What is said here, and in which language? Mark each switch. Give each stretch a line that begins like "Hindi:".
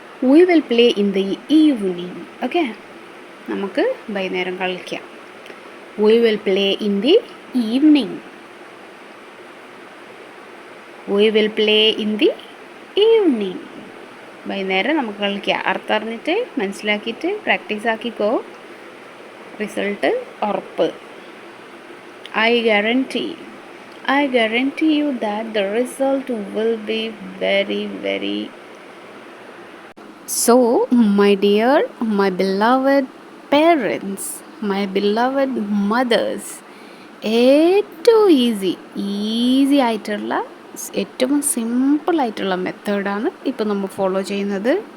English: We will play in the evening. Okay?
Malayalam: നമുക്ക് വൈകുന്നേരം കളിക്കാം.
English: We will play in the evening. We will play in the evening.
Malayalam: വൈകുന്നേരം നമുക്ക് കളിക്കാം. അർത്ഥം അറിഞ്ഞിട്ട് മനസ്സിലാക്കിയിട്ട് പ്രാക്ടീസ് ആക്കിക്കോ. റിസൾട്ട് ഉറപ്പ്.
English: I guarantee you that the result will be very, very. So, my dear, my beloved parents, my beloved mothers,
Malayalam: ഏറ്റവും easy ആയിട്ടുള്ള, ഏറ്റവും സിമ്പിളായിട്ടുള്ള മെത്തേഡാണ് ഇപ്പോൾ നമ്മൾ ഫോളോ ചെയ്യുന്നത്.